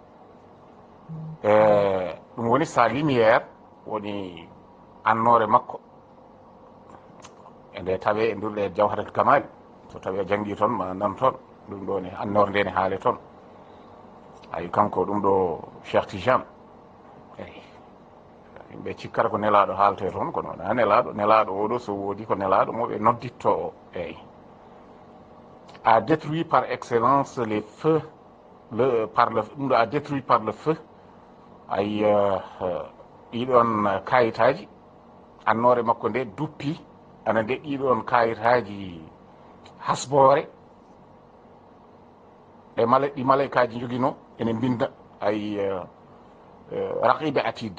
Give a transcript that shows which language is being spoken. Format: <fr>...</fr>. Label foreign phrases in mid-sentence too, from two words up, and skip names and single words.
<ff>ɗum woni</ff> <fr>sa lumiére</fr> <ff>woni annore makko e nde tawe e ndurɗe jawharatul kamali so tawi a jangi toon ma nan toon ɗum ɗo ne annore nde ne haale toon. ayi kanko ɗum ɗo Cheikh Tidiane eyyi yimɓe cikkata ko nelaɗo haalte toon kono wona nelaɗo oɗo so woodi ko nelaɗo moɓe nodditto o. eyyi</ff> <fr>a détruit par excellence les feux</fr> <ff>ɗum ɗo</ff> <fr>a détruit par le feu</fr> <ff>ay ɗiɗon kayitaji annore makko nde duppi ana nde ɗiɗon kayitaji hasbore ɗi malaykaji joguino ene binda ay raqibe atid.</ff>